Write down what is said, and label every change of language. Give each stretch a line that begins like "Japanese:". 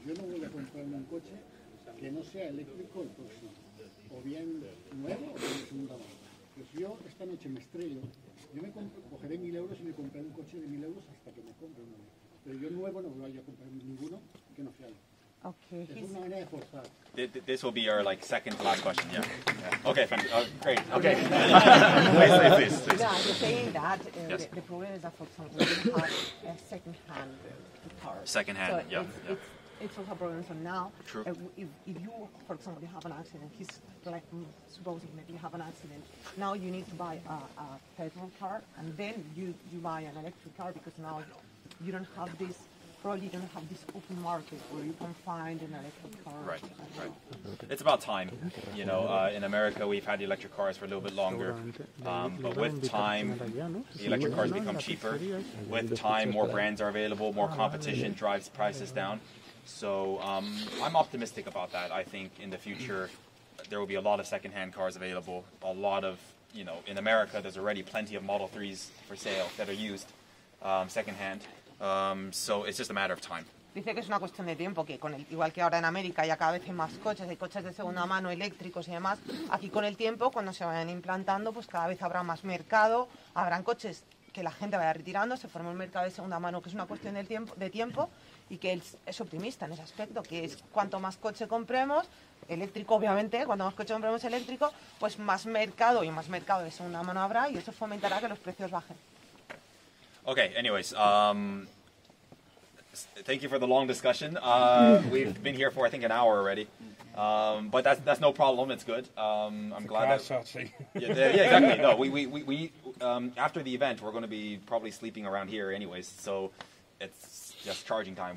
Spanish: Yo no voy a comprarme un coche que no sea eléctrico el próximo, o bien nuevo o bien de segunda mano. Pues yo esta noche me estrello, yo cogeré 1.000 euros y me compré un coche de 1.000 euros hasta que me compre uno. Pero yo nuevo no voy a comprar ninguno que no sea eléctrico. Okay. Es una manera de forzar.
English: This will be our second to last question. Yeah. Okay. Great. Okay. please. No, you're saying that the problem is that, for example, we have a second-hand car. Second-hand. So it's also a problem. So now, True. If you, for example, you have an accident, supposing that you have an accident, now you need to buy a petrol car, and then you buy an electric car, because now you don't have this. Probably don't have this open market where you can find an electric car. Right. It's about time. You know, in America we've had the electric cars for a little bit longer, but with time, the electric cars become cheaper. With time, more brands are available, more competition drives prices down. So I'm optimistic about that. I think in the future there will be a lot of second-hand cars available. A lot of, you know, in America there's already plenty of Model 3s for sale that are used second-hand. So it's just a matter of time.
Spanish: Dice que es una cuestión de tiempo, que igual que ahora en América ya cada vez hay más coches, hay coches de segunda mano, eléctricos y demás. Aquí con el tiempo, cuando se vayan implantando, pues cada vez habrá más mercado, habrán coches que la gente vaya retirando, se forma un mercado de segunda mano, que es una cuestión de tiempo, y que él es optimista en ese aspecto, que es cuanto más coche compremos, eléctrico obviamente, cuanto más coche compremos eléctrico, pues más mercado de segunda mano habrá, y eso fomentará que los precios bajen.
English: Okay, anyways, thank you for the long discussion. We've been here for, I think, an hour already. But that's no problem, it's good. I'm glad that... Yeah, exactly. No, we after the event, we're going to be probably sleeping around here anyways, so it's just charging time.